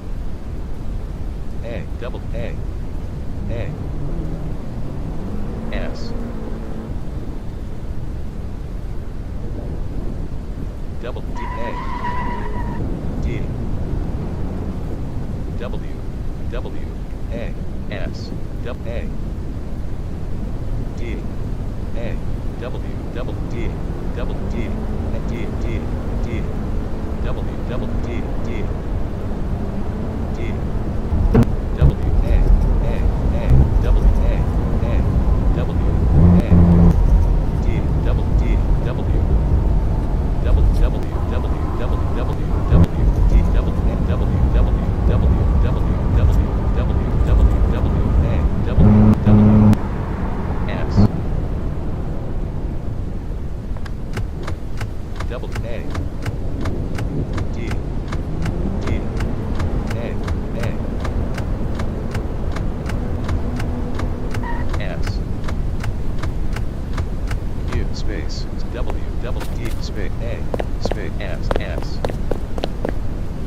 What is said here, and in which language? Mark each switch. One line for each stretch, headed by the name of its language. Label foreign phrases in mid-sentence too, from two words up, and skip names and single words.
English: A double A S double D A D W W A S double A D A W double D double D D D D W double D D D W A W A W A D double D W double W W W W W D double A W W W W W W W W A W W S double A D D A S U space W double D space A space S